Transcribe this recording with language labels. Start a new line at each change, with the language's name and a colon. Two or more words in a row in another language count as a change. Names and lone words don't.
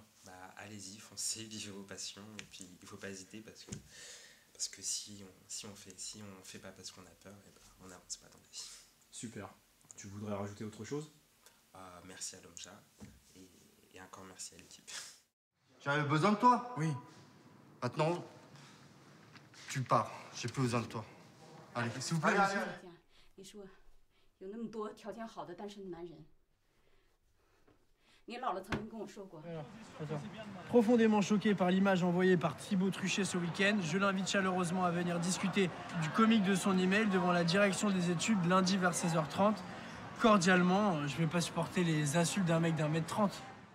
French: Bah, allez-y, foncez, vivez vos passions, et puis il faut pas hésiter parce que si on fait pas parce qu'on a peur, et ben, on n'avance pas dans la vie. Super. Tu voudrais rajouter autre chose? Merci à l'OMJA et encore merci à l'équipe. J'avais besoin de toi. Oui. Maintenant, tu pars. J'ai plus besoin de toi. Allez, s'il vous plaît, allez, monsieur. allez.
Chinese: 你说有那么多条件好的单身的男人，你姥姥曾经跟我说过。
French: Profondément choqué par l'image envoyée par Thibaut Truchet ce week-end, je l'invite chaleureusement à venir discuter du comique de son email devant la direction des études lundi vers 16h30. Cordialement, je vais pas supporter les insultes d'un mec d'1m30.